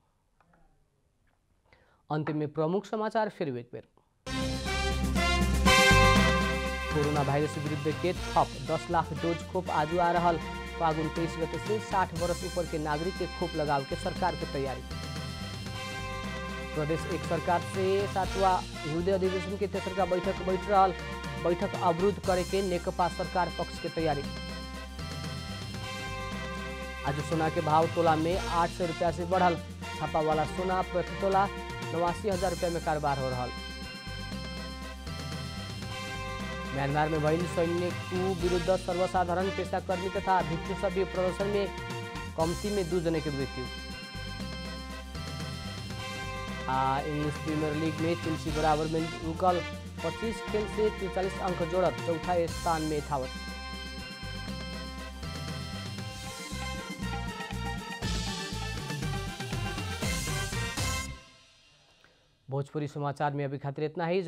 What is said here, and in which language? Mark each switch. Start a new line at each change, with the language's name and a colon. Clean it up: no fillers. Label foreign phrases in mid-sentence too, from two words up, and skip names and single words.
Bhojpuri: अंतिम में प्रमुख समाचार फिर एक बेर। कोरोना वायरस विरुद्ध के थप 10 लाख डोज खोप आज आ रहल। फागुन 23 गते से 60 वर्ष ऊपर के नागरिक के खोप लगाव के सरकार के तैयारी। प्रदेश एक सरकार से 7वां हिउँदे अधिवेशन के तेसरका बैठक बैठ रहल। बैठक अवरुद्ध करे के नेकपा सरकार पक्ष के तैयारी। आज सोना के भाव तोला में 800 रुपया से बढ़ल। छापा वाला सोना प्रति तोला 89,000 रुपया में कारोबार हो रहा। म्यांमार में भइल सैन्य कू विरुद्ध सर्वसाधारण पेशाकर्मी तथा भिक्षु सभी प्रदर्शन में कम्ती में 2 जने की मृत्यु। इंग्लिश प्रीमियर लीग में चेल्सी बराबर में रुकल 25 खेल से 43 अंक जोड़त चौथा स्थान में था। भोजपुरी समाचार में अभी खातिर इतना ही।